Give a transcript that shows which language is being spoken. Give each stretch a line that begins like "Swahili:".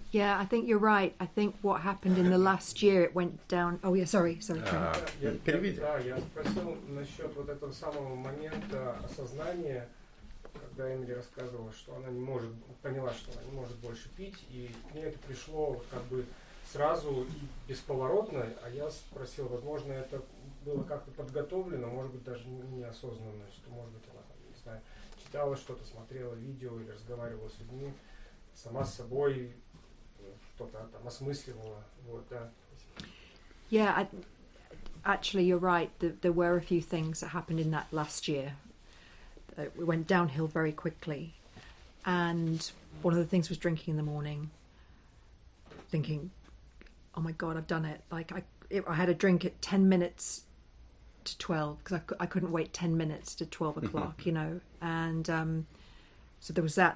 English: Yeah, I think you're right. I think what happened in the last year, it went down. Oh yeah, sorry.
Russian: Переведи. Да, я спросил насчет вот этого самого момента осознания, когда Эмили рассказывала, что она поняла, что она не может больше пить, и к ней это пришло вот как бы сразу и бесповоротно, а я спросил, возможно, это было как-то подготовлено, может быть, даже неосознанно, что, может быть, она, не знаю, читала что-то, смотрела видео или разговаривала с людьми, сама с собой что-то там осмысливала, вот, да.
English: Yeah, actually, you're right. There were a few things that happened in that last year. It went downhill very quickly, and one of the things was drinking in the morning, thinking, "Oh my God, I've done it!" Like I had a drink at 10 minutes to 12 because I couldn't wait 10 minutes to 12 o'clock, and so there was that.